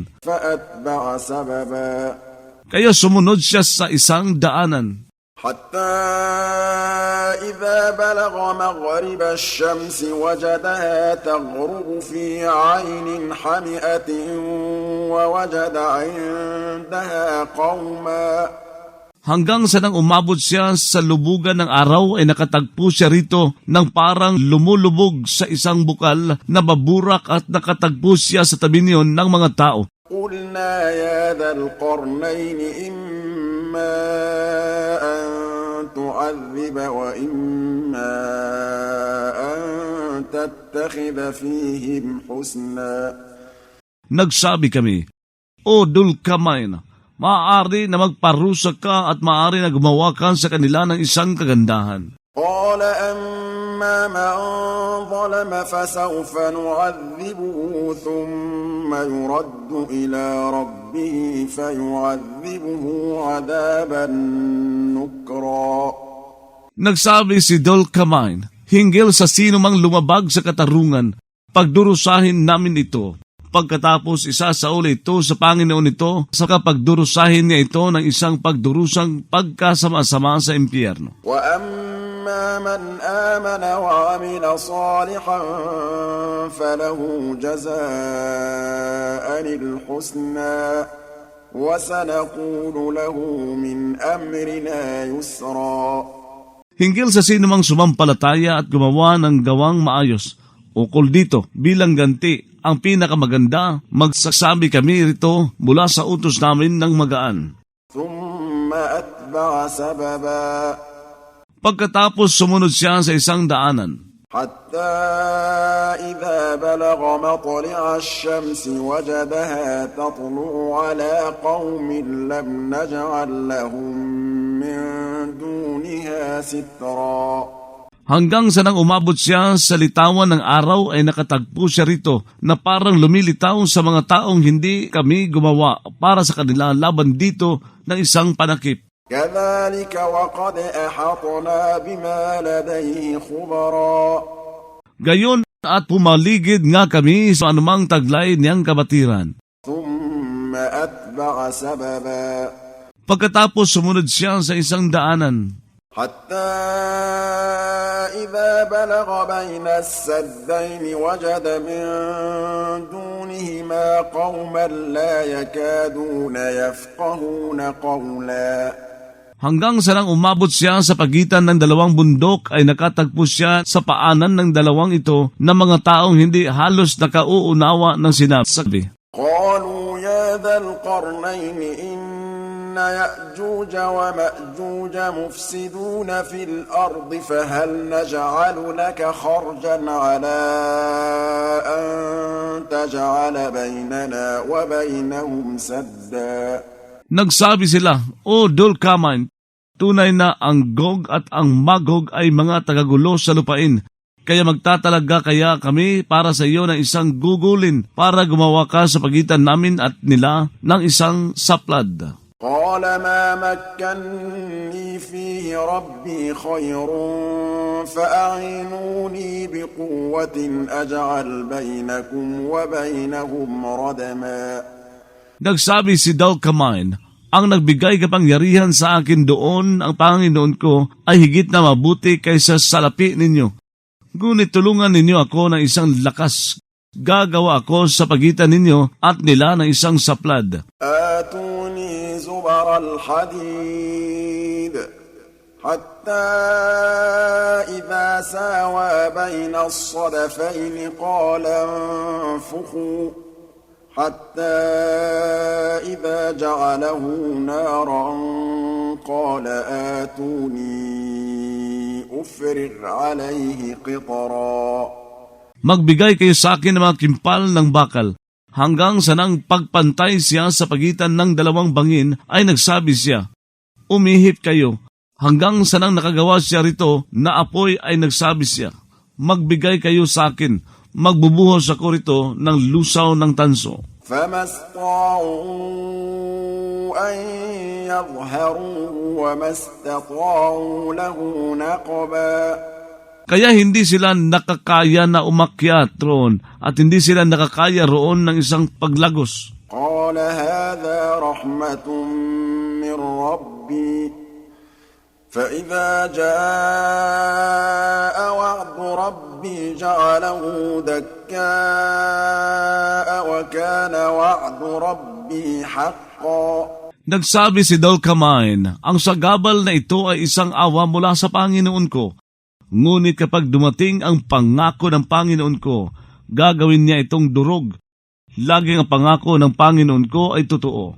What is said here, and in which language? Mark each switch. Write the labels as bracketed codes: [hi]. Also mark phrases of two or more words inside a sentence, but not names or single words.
[ar] فأتبع سببا. [tl] Kaya sumunod siya sa isang daanan. [ar] حتى إذا بلغ مغرب الشمس وجدها تغرب في عين حمئة ووجد عندها قوما. [tl] Hanggang sa nang umabot siya sa lubugan ng araw ay nakatagpo siya rito ng parang lumulubog sa isang bukal na baburak at nakatagpo siya sa tabi niyon ng mga tao. [ar] قلنا يا ذا القرنين إما أن تعذب وإما أن تتخذ فيهم حسنا. [tl] Nagsabi kami, O Dulcamain, maaari na magparusa ka at maaari na gumawa ka sa kanila ng isang kagandahan. [ar] قال أما من ظلم فسوف نعذبه ثم يرد إلى ربه فيعذبه عذابا نكرا. [tl] Nagsabi si Dulcamain, hinggil sa sino mang lumabag sa katarungan, pagdurusahin namin ito. Pagkatapos isasauli ito sa Panginoon nito sa kapagdurusahin niya ito ng isang pagdurusang pagkasama-sama sa impyerno. [ar] وأما من آمن وعمل صالحا فله جزاء الحسنى وسنقول له من أمرنا يسرا. [tl] Hinggil sa sino mang sumampalataya at gumawa ng gawang maayos, ukol dito bilang ganti ang pinakamaganda, magsasabi kami rito mula sa utos namin ng magaan. [ar] ثم أتبع سببا. [tl] Pagkatapos sumunod siya sa isang daanan. [ar] حتى إذا بلغ مطلع الشمس وجدها تطلع على قوم لم نجعل لهم من دونها سترا. [tl] Hanggang sa nang umabot siya sa litawan ng araw ay nakatagpo siya rito na parang lumilitaw sa mga taong hindi kami gumawa para sa kanila laban dito ng isang panakip. [ar] كذلك وقد أحطنا بما لديه خبرا. [tl] Gayon at pumaligid nga kami sa anumang taglay niyang kabatiran. [ar] ثم أتبع سببا. [tl] Pagkatapos sumunod siya sa isang daanan. [ar] حتى إذا بلغ بين السدين وجد من دونهما قوما لا يكادون يفقهون قولا. [tl] Hanggang sa nang umabot siya sa pagitan ng dalawang bundok ay nakatagpo siya sa paanan ng dalawang ito na mga taong hindi halos nakauunawa ng sinasabi. [ar] قالوا يا ذا القرنين إن يأجوج ومأجوج مفسدون في الأرض فهل نجعل لك خرجا على أن تجعل بيننا وبينهم سدا. [tl] Nagsabi sila, O Dulcamain, tunay na ang Gog at ang Magog ay mga tagagulo sa lupain. Kaya magtatalaga kaya kami para sa iyo ng isang gugulin para gumawa ka sa pagitan namin at nila ng isang saplad. [ar] قال ما مكني فيه ربي خير فأعينوني بقوة أجعل بينكم وبينهم ردما. [tl] Nagsabi si Dulcamain, ang nagbigay kapangyarihan sa akin doon, ang Panginoon ko, ay higit na mabuti kaysa salapi ninyo. Ngunit tulungan ninyo ako ng isang lakas. Gagawa ako sa pagitan ninyo at nila ng isang saplad. [ar] آتوني زبر الحديد حتى إذا ساوى بين الصدفين قال انفخوا حتى إذا جعله نارا قال آتوني أفرغ عليه قطرا. [tl] Magbigay kayo sa akin ng mga kimpal ng bakal. Hanggang sa nang pagpantay siya sa pagitan ng dalawang bangin ay nagsabi siya, umihip kayo. Hanggang sa nang nakagawa siya rito na apoy ay nagsabi siya, magbigay kayo sa akin. magbubuhos ako rito ng lusaw ng tanso. [ar] فما استطاعوا أن يظهروه وما استطاعوا له نقبا. [tl] Kaya hindi sila nakakaya na umakyat roon at hindi sila nakakaya roon ng isang paglagos. [ar] قال هذا رحمة من ربي فإذا جاء وعد ربي جعله دكاء وكان وعد ربي حقا. [tl] Nagsabi si Dulcamine, ang sagabal na ito ay isang awa mula sa Panginoon ko. Ngunit kapag dumating ang pangako ng Panginoon ko, gagawin niya itong durog. Laging ang pangako ng Panginoon ko ay totoo.